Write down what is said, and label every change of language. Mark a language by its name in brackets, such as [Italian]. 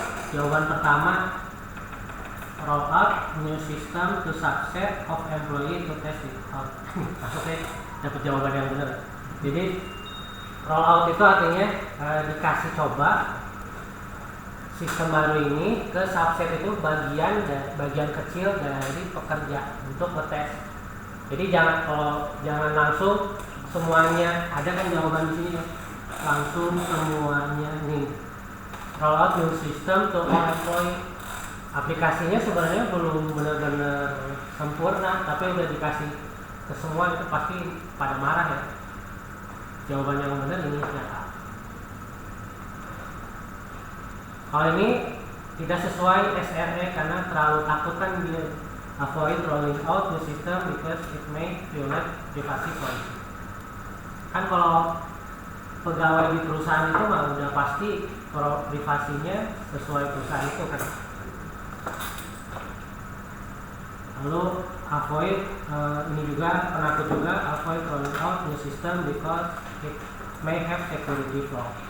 [Indonesian] Jawaban pertama, [English] roll out new system to subset of employee to test it out. [Indonesian] Maksudnya dapat jawaban yang benar. Jadi roll out itu artinya dikasih coba sistem baru ini ke subset, itu bagian kecil dari pekerja untuk ngetes. Jadi jangan langsung semuanya, ada kan jawaban di sini langsung semuanya nih. [English] Roll out new system to all employee. [Indonesian] Aplikasinya sebenarnya belum benar-benar sempurna, tapi udah dikasih ke semua, itu pasti pada marah ya. Jawaban yang benar ini ternyata. Kalau ini tidak sesuai SRE karena terlalu takut kan dia. [English] Avoid rolling out the system because it may violate privacy policy. [Indonesian] Kan kalau pegawai di perusahaan itu mah udah pasti privasinya sesuai perusahaan itu kan. Lalu avoid ini juga penakut juga, [English] avoid rolling out new system because it may have security flaw.